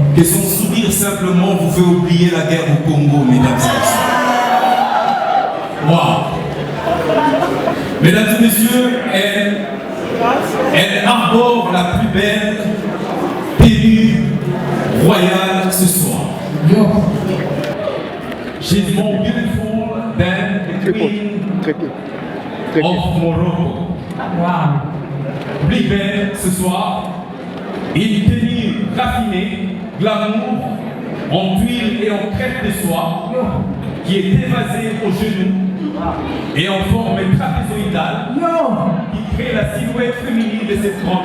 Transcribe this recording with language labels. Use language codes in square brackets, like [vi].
[fr] que son sourire simplement vous fait oublier la guerre au Congo, mesdames et messieurs. Wow. Mesdames et messieurs, elle arbore la plus belle tenue royale ce soir. Yo. [en] She's more beautiful than the queen of Morocco. Wow. [fr] Plus belle ce soir, une tenue raffinée, glamour, en tuile et en crêpe de soie, qui est évasée aux genoux et en forme trapézoïdale, Yo. qui crée la silhouette féminine de cette grande.